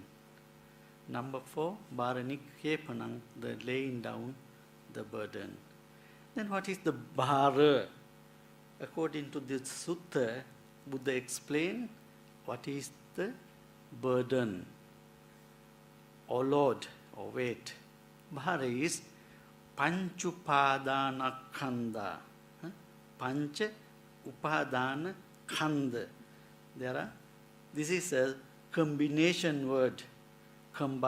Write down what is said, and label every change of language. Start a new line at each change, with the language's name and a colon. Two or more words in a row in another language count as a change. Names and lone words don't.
English: Number 4,
Pali: bhara nikepanang,
English: the laying down the burden. Then what is the bhara? According to this sutta, Buddha explained what is the burden or load or weight. Bhara is
Pali: panchupadana khanda. Pancha upadana khanda.
English: This is a combination word, combined word.